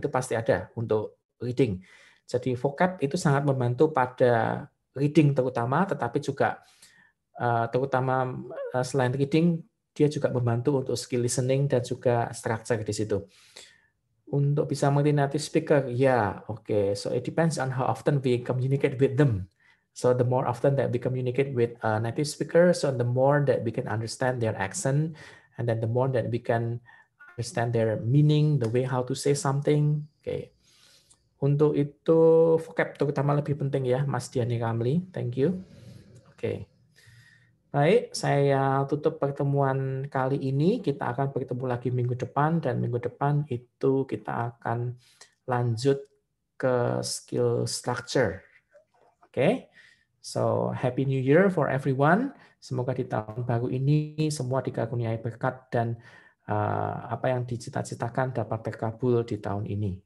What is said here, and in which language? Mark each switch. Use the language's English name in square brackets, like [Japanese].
[Indonesian] Itu pasti ada untuk reading. Jadi vocab itu sangat membantu pada reading terutama, tetapi juga terutama selain reading, dia juga membantu untuk skill listening dan juga structure di situ. Untuk bisa mengerti native speaker, ya, oke. [English] So it depends on how often we communicate with them. So the more often that we communicate with a native speaker, so the more that we can understand their accent, and then the more that we can understand their meaning, the way how to say something. [Indonesian] Oke. Untuk itu vocab terutama lebih penting ya, Mas Diani Ramli. [English] Thank you. [Indonesian] Oke. Baik, saya tutup pertemuan kali ini. Kita akan bertemu lagi minggu depan, dan minggu depan itu kita akan lanjut ke skill structure. Oke. [English] So, Happy New Year for everyone. [Indonesian] Semoga di tahun baru ini semua dikaruniai berkat dan apa yang dicita-citakan dapat terkabul di tahun ini.